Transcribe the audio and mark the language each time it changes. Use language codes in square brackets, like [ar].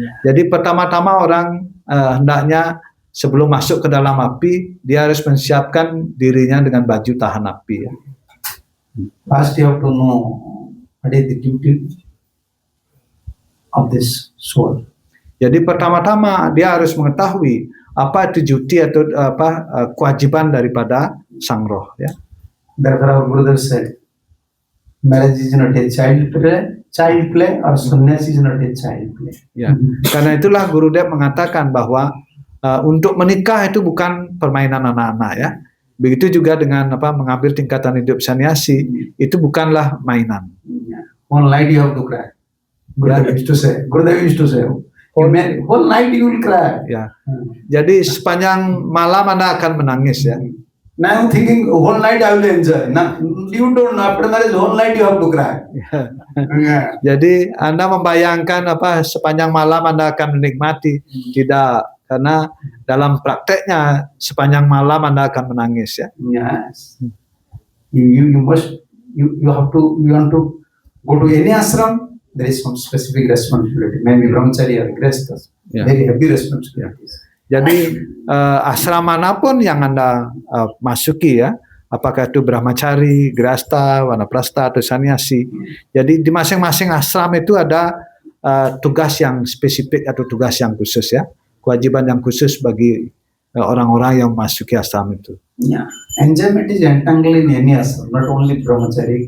[id] Jadi pertama-tama orang hendaknya sebelum masuk ke dalam api, dia harus menyiapkan dirinya dengan baju tahan api, ya. [en] First you have to know what is the duty of this soul. [id] Jadi pertama-tama dia harus mengetahui apa itu duty atau kewajiban daripada sang roh, ya. [en] Therefore our Gurudev said, marriage is not a child play or sannyas is not a child play. [id] Ya. Karena itulah Gurudev mengatakan bahwa untuk menikah itu bukan permainan anak-anak, ya. Begitu juga dengan mengambil tingkatan hidup sannyasi, itu bukanlah mainan. [en] One night you have to cry. Gurudev used to say, whole night you will cry. [id] Ya. Jadi sepanjang malam Anda akan menangis, ya. [en] Now I'm thinking whole night I will enjoy. Now you don't know, after marriage whole night you have to cry. Yeah. [id] Jadi Anda membayangkan sepanjang malam Anda akan menikmati. Tidak, karena dalam prakteknya sepanjang malam Anda akan menangis, ya. [en] Yes. You want to go to any ashram, there is some specific responsibility. Maybe brahmachari or grihastha. Yeah. Very heavy responsibilities. [id] Jadi asram manapun yang Anda masuki, ya, apakah itu brahmachari, grihastha, vanaprastha atau sannyasi. Jadi di masing-masing asram itu ada tugas yang spesifik atau tugas yang khusus, ya, kewajiban yang khusus bagi orang-orang yang masuki asram itu. [en] Yeah, enjoyment is entangled in any ashram, not only brahmachari,